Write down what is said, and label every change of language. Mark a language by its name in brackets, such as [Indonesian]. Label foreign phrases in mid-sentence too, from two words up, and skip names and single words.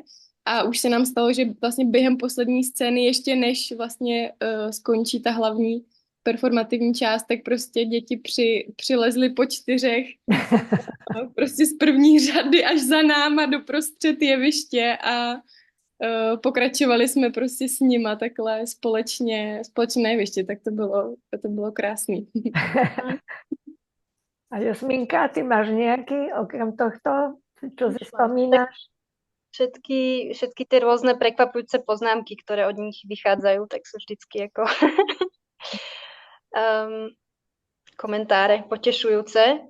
[Czech] A už se nám stalo, že vlastně během poslední scény, ještě než vlastně skončí ta hlavní performativní část, tak prostě děti přilezly po 4 prostě z první řady až za náma doprostřed jeviště a pokračovali jsme prostě s nima takhle společně na jeviště, tak to bylo krásný. [Slovak] A Jasminka, ty máš nejaký, okrem tohto, čo si spomínaš? Všetky tie rôzne prekvapujúce poznámky, ktoré od nich vychádzajú, tak sú vždycky ako komentáre potešujúce.